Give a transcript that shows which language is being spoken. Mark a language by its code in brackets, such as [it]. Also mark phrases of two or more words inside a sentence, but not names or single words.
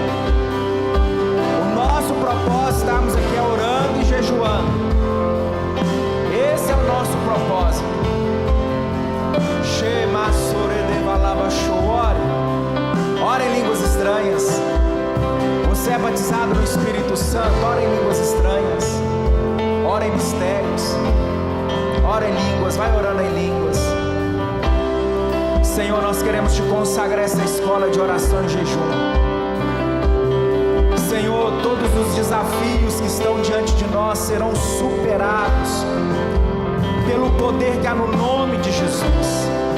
[pt] O nosso propósito, estarmos aqui orando e jejuando. Esse é o nosso propósito. Ore em línguas estranhas. Você é batizado no Espírito Santo, ore em línguas estranhas. Ore em mistérios. Ore em línguas, vai orando em línguas. Senhor, nós queremos te consagrar essa escola de oração e jejum. Senhor, todos os desafios que estão diante de nós serão superados pelo poder que há no nome de Jesus.